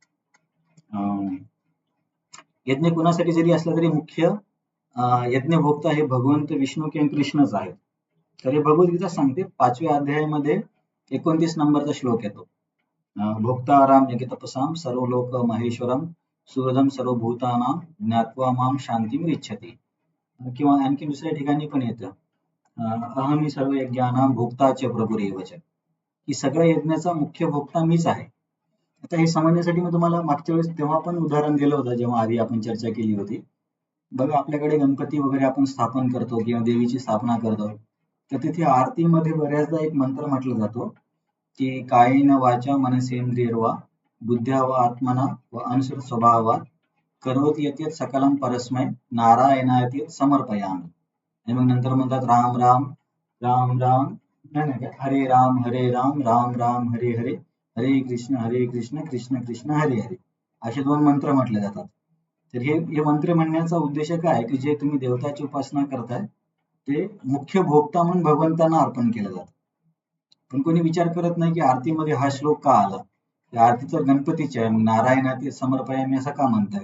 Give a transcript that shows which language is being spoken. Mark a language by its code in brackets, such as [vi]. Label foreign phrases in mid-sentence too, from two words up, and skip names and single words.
[mr] यज्ञ कुणासाठी जरी असला तरी मुख्य यज्ञ भोक्ता हे भगवंत विष्णू किंवा कृष्णच आहेत. तर हे भगवद्गीता सांगते 5व्या अध्यायामध्ये 29 नंबरचा श्लोक येतो. [sa] भोक्ताराम यज्ञतपसाम सर्व लोक महेश्वरम सुहृदम सर्वभूतानां ज्ञात्वा माम शांतिम इच्छति. [mr] किंवा आणखी दुसऱ्या ठिकाणी पण येतं [sa] अहमी सर्व यज्ञानां भोक्ताचे प्रभुरेवच, [mr] की सगळ्या यज्ञाचा मुख्य भोक्ता मीच आहे. आता हे समजण्यासाठी मी तुम्हाला मागच्या वेळेस तेव्हा पण उदाहरण दिलं होतं जेव्हा आधी आपण चर्चा केली होती. बघा, आपल्याकडे गणपती वगैरे आपण स्थापन करतो किंवा देवीची स्थापना करतो, तर तिथे आरतीमध्ये बऱ्याचदा एक मंत्र म्हटला जातो की [sa] कायेन वाचा मनसेंद्रियर्वा बुद्ध्या वा आत्मना व अनुसृत स्वभावा करोति यत् सकलम परस्मै नारायणाय समर्पयामि. [mr] आणि मग नंतर म्हणतात [sa] राम राम राम राम नाही हरे राम राम राम हरे हरे हरे कृष्ण कृष्ण कृष्ण हरे हरे, [mr] असे 2 मंत्र म्हटले जातात. तर हे मंत्र म्हणण्याचा उद्देश काय आहे की जे तुम्ही देवताची उपासना करताय ते मुख्य भोक्ता म्हणून भगवंतांना अर्पण केलं जातं. पण कोणी विचार करत नाही की आरतीमध्ये हा श्लोक का आला. या आरती तर गणपतीची आहे, मग [sa] नारायणाती समर्पयामी [mr] असं का म्हणताय.